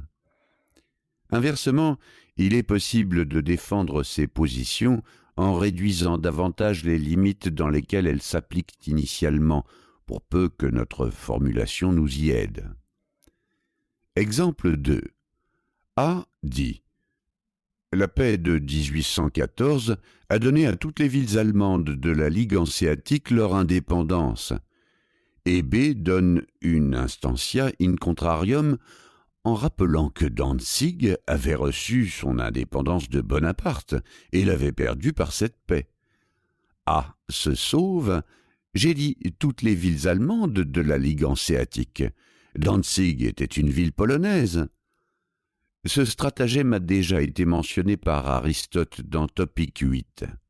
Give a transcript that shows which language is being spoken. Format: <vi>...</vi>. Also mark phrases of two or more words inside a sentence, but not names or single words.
<fr>Inversement, il est possible de défendre ces positions en réduisant davantage les limites dans lesquelles elles s'appliquent initialement, pour peu que notre formulation nous y aide. Exemple 2. A dit: la paix de 1814 a donné à toutes les villes allemandes de la Ligue hanséatique leur indépendance. Et B donne une</fr> <la>instantia in contrarium</la> <fr>en rappelant que Danzig avait reçu son indépendance de Bonaparte et l'avait perdue par cette paix. A se sauve: j'ai dit toutes les villes allemandes de la Ligue hanséatique. Danzig était une ville polonaise. Ce stratagème a déjà été mentionné par Aristote dans Topique 8.</fr>